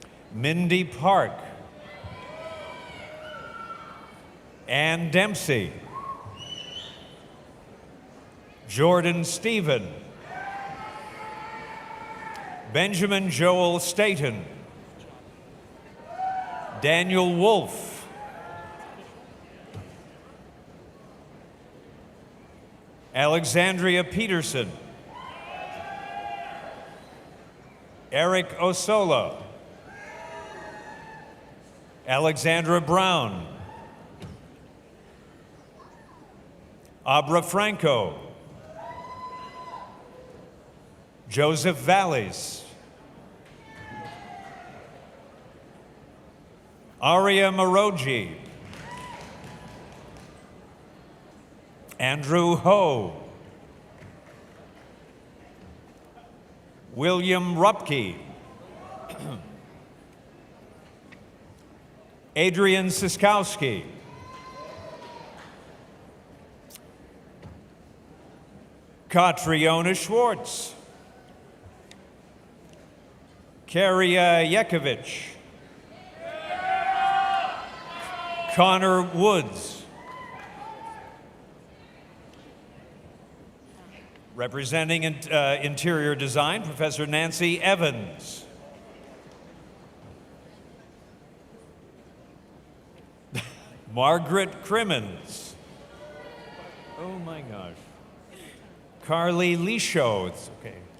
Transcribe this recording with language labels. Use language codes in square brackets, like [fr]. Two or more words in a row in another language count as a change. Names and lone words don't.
[en] Mindy Park, Ann Dempsey, Jordan Stephen, Benjamin Joel Staten, Daniel Wolf, Alexandria Peterson, Eric Osola, Alexandra Brown, Abra Franco, Joseph Valles, Aria Maroji, Andrew Ho, William Rupke, Adrian Siskowski, Katriona Schwartz, Karia Yekovich, Connor Woods, representing interior design, Professor Nancy Evans, Margaret Crimmins, oh my gosh, Carly Lisho, it's okay.